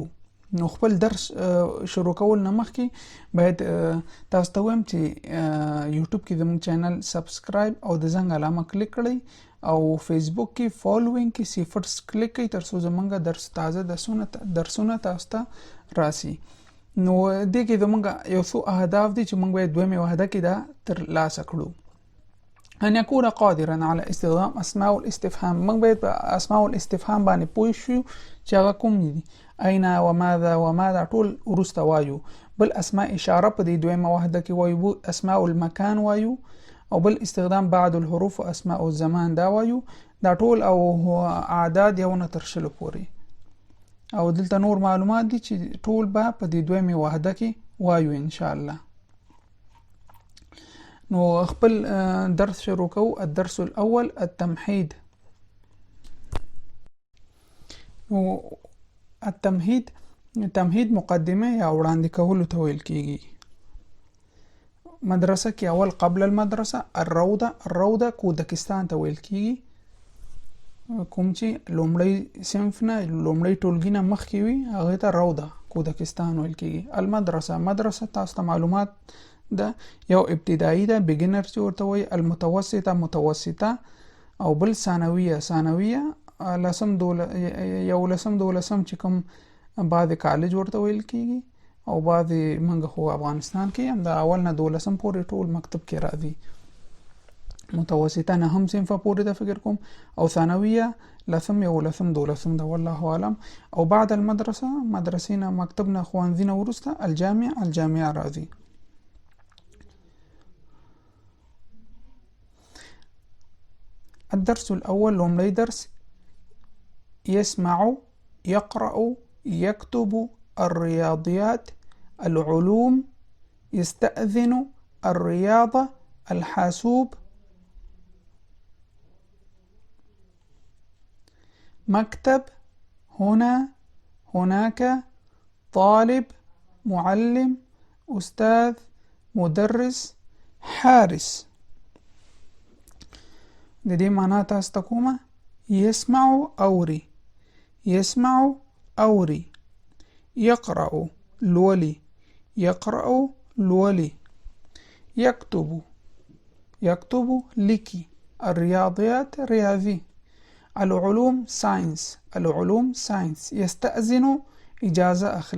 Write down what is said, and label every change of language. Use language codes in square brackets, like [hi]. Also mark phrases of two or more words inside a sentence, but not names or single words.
[ps] نو خپل درس شروع کول نه مخکې باید تاسو ته وایم چې یوټیوب کې زموږ چینل سبسکرایب او د زنګ علامه کلیک کړئ او فیسبوک کې فالوینګ کې صفرز کلیک کړئ تر څو زموږ تازه درسونه تاسو ته راسي. نو دې کې زموږ یو څو اهداف دي چې موږ باید دویمه وحده کې دا ترلاسه کړو. [ar] ان يكون قادرا على استخدام اسماء الاستفهام. [ps] موږ باید په [ar] اسماء الاستفهام [ps] باندې پوه شو چې هغه کوم دي. [ar] اين وماذا [ps] ټول ورسته وایو. بل [ar] اسماء اشاره [ps] په دې دویمه وحده کې وایو. [ar] اسماء المكان [ps] وایو او بل [ar] استخدام بعد الحروف [ps] او [ar] اسماء الزمان [ps] دا وایو. دا ټول او اعداد یو نه تر شلو پورې او دلته نور معلومات دي چې ټول به په دې دویمه وحده کې وایو [ar] ان شاء الله. [ps] نو خپل درس شروع کوو. [ar] الدرس الاول التمهيد. [ps] نو تمهید مقدمه یا وړاندې کولو ته ویل کیږي. مدرسه کې اول [ar] قبل المدرسه الروضه [ps] کودکستان ته ویل کیږي. کوم چې لومړی صنف نه لومړی ټولګي نه مخکې وي هغه ته روضه کودکستان ویل کیږي. مدرسه تاسو ته معلومات ده یو ابتدایي ده بګینر چې ورته وایي. متوسطه او بل ثانویه لسم دولسم چې کوم بعد کالج ورته ویل کیږي او بعد منګه خو افغانستان کې هم د اول نه دولسم پورې ټول مکتب کې راځي. متوسطه نه هم صنف پورې د فکر کوم او ثانویه لسم دولسم ده [ar] والله اعلم. [ps] او [ar] بعد المدرسه [ps] مدرسې نه مکتب نه ښوونځي نه وروسته الجامعه راځي. [ar] الدرس الأول [ps] لومړی درس [ar] يسمع يقرأ يكتب الرياضيات العلوم يستأذن الرياضة الحاسوب مكتب هنا هناك طالب معلم أستاذ مدرس حارس. [ps] د دې معنا تاسو ته کومه؟ يسمع اوري يقرأ لولي يكتب لكي الرياضيات رياضي العلوم ساينس يستأذن إجازة